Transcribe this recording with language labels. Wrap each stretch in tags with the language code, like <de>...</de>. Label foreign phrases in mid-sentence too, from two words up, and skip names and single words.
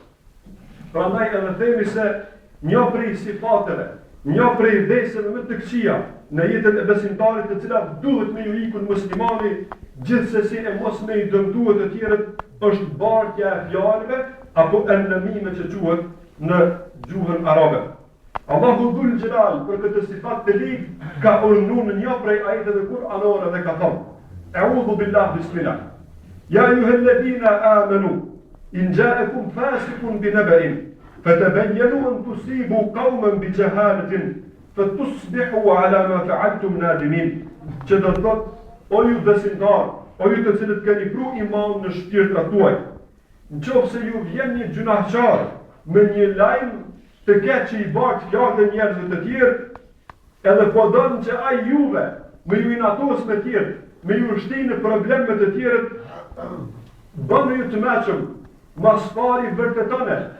<sq>Prandaj edhe themi se një prej sifateve, një prej vlersave më të këqija në jetën e besimtarit të cilat duhet me ju ikun muslimani, gjithsesi e mos me I dëmtuar të tjerët, është bartja e fjalëve apo e nëmime që quhet në gjuhën arabe. Allahu Dhul Gjelal për këtë sifat të ligë ka urdhëruar në një prej ajeteve kuranore dhe ka thënë:</sq> <ar>أعوذ بالله بسم الله. يا أيها الذين آمنوا إن جاءكم فاسق بنبإ فتبينوا أن تصيبوا قوما بجهالة فتصبحوا على ما فعلتم نادمين.</ar> <sq>Që do të thotë, o ju besimtar, o ju të cilët keni pru iman në shpirtrat tuaj, nëse ju vjen një gjunahçar me një lajm të keq që I bart fjalë njerëzve të tjerë, edhe po don që ai juve me ju inatos me tjerë, me ju shtin në probleme të tjerët, bëni ju të mëshëm, mas pari vërtetone</sq>